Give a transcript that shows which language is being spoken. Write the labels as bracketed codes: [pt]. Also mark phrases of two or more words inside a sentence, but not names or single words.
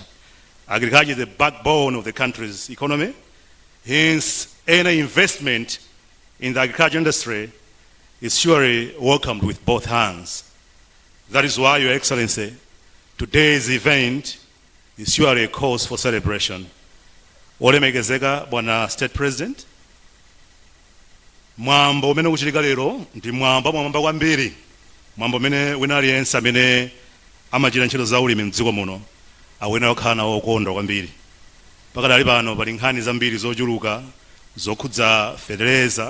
[en] Agriculture is the backbone of the country's economy. Hence, any investment in the agriculture industry is surely welcomed with both hands. That is why, Your Excellency, today's event is surely a cause for celebration. [ny] Olemekezeka Bwana [en] State President, [ny] mwambo umene ukuchitika lero ndi mwamba kwambiri, mwambo umene wina aliyense amene amachita ntchito za ulimi mdziko muno awena okhala nawo okondwa kwambiri. Pakadali pano pali nkhani zambiri zochuluka zokhudza fertilizer.